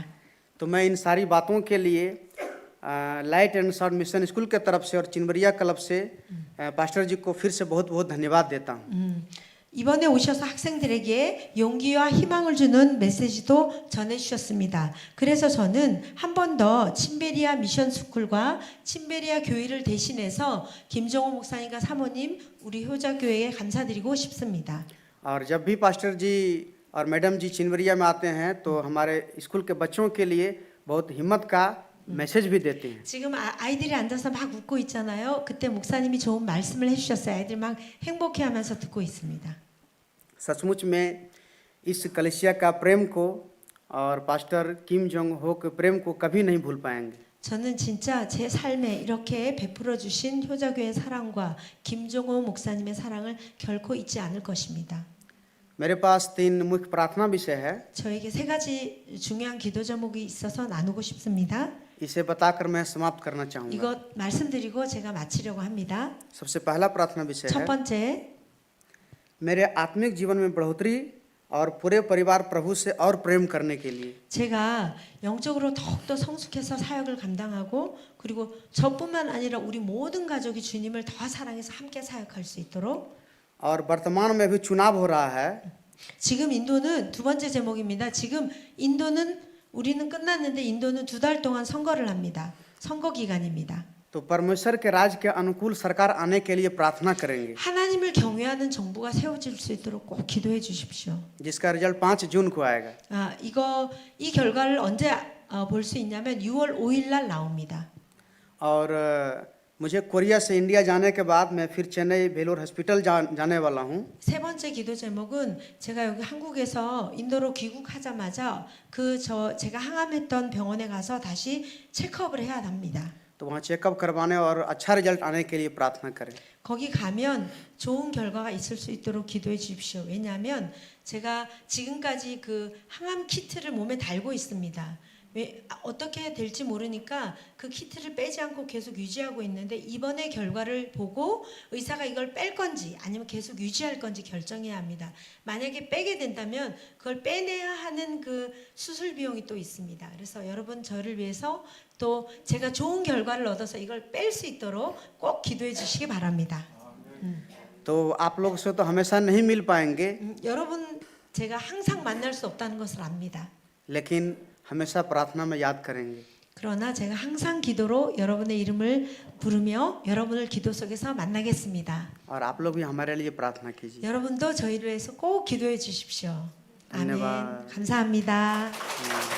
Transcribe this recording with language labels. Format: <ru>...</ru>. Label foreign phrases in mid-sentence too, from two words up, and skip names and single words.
<hi>तो मैं इन सारी बातों के लिए लाइट एंड साउंड मिशन स्कूल के तरफ से और चिनबरिया क्लब से पास्टर जी को फिर से बहुत बहुत धन्यवाद देता हूँ।</hi> <ko>이번에 오셔서 학생들에게 용기와 희망을 주는 메시지도 전해주셨습니다. 그래서 저는 한 번 더 침베리아 미션 스쿨과 침베리아 교회를 대신해서 김정호 목사님과 사모님 우리 효자교회에 감사드리고 싶습니다.</ko> <hi>और जब भी पास्टर जी और मैडम जी चिनबरिया में आते हैं तो हमारे स्कूल के बच्चों के लिए बहुत हिम्मत का मैसेज भी देते हैं।</hi> <ko>지금 아이들이 앉아서 막 웃고 있잖아요. 그때 목사님이 좋은 말씀을 해주셨어요. 아이들 막 행복해하면서 듣고 있습니다.</ko> <hi>सचमुच में इस कलिसिया का प्रेम को और पास्टर किम जोंग हो के प्रेम को कभी नहीं भूल पाएंगे।</hi> <ko>저는 진짜 제 삶에 이렇게 베풀어 주신 효자교회 사랑과 김종호 목사님의 사랑을 결코 잊지 않을 것입니다.</ko> <hi>मेरे पास 3 मुख्य प्रार्थना विषय है।</hi> <ko>저에게 3가지 중요한 기도 제목이 있어서 나누고 싶습니다.</ko> <hi>इसे बताकर मैं समाप्त करना चाहूँगा।</hi> <ko>이것 말씀드리고 제가 마치려고 합니다.</ko> <hi>सबसे पहला प्रार्थना विषय</hi> <ko>첫</ko> <hi>है</hi> <ko>번째,</ko> <hi>मेरे आत्मिक जीवन में बढ़ोतरी और पूरे परिवार प्रभु से और प्रेम करने के लिए।</hi> <ko>제가 영적으로 더욱더 성숙해서 사역을 감당하고 그리고 저뿐만 아니라 우리 모든 가족이 주님을 더 사랑해서 함께 사역할 수 있도록.</ko> <hi>और वर्तमान में भी चुनाव हो रहा है।</hi> <ko>지금 인도는 두 번째 제목입니다. 지금 인도는 우리는 끝났는데 인도는 2달 동안 선거를 합니다. 선거 기간입니다.</ko> <hi>तो परमेश्वर के राज के अनुकूल सरकार आने के लिए प्रार्थना करेंगे,</hi> <ko>하나님을 경외하는 정부가 세워질 수 있도록 꼭 기도해 주십시오.</ko> <hi>जिसका रिजल्ट 5 जून को आएगा।</hi> <ko>이 결과를 언제 볼 수 있냐면 6월 5일 날 나옵니다.</ko> <hi>और मुझे कोरिया से इंडिया जाने के बाद मैं फिर चेन्नई भेलोर हॉस्पिटल जाने वाला हूँ।</hi> <ko>세 번째 기도 제목은 제가 여기 한국에서 인도로 귀국하자마자 제가 항암했던 병원에 가서 다시 체크업을 해야 합니다.</ko> <hi>तो वहाँ चेकअप करवाने और अच्छा रिजल्ट आने के लिए प्रार्थना करें।</hi> <ko>거기 가면 좋은 결과가 있을 수 있도록 기도해 주십시오. 왜냐하면 제가 지금까지 그 항암 키트를 몸에 달고 있습니다. 어떻게 될지 모르니까 그 키트를 빼지 않고 계속 유지하고 있는데 이번에 결과를 보고 의사가 이걸 뺄 건지 아니면 계속 유지할 건지 결정해야 합니다. 만약에 빼게 된다면 그걸 빼내야 하는 그 수술 비용이 또 있습니다. 그래서 여러분 저를 위해서 또 제가 좋은 결과를 얻어서 이걸 뺄 수 있도록 꼭 기도해 주시기 바랍니다.</ko> <hi>तो आप लोग से तो हमेशा नहीं मिल पाएंगे,</hi> <ko>여러분 제가 항상 만날 수 없다는 것을 압니다.</ko> <hi>लेकिन हमेशा प्रार्थना में याद करेंगे।</hi> <ko>그러나 제가 항상 기도로 여러분의 이름을 부르며 여러분을 기도 속에서 만나겠습니다.</ko> <hi>और आप लोग भी हमारे लिए प्रार्थना कीजिए।</hi> <ko>여러분도 저희를 위해서 꼭 기도해 주십시오. 아멘.</ko> <hi>धन्यवाद।</hi> <ko>감사합니다.</ko>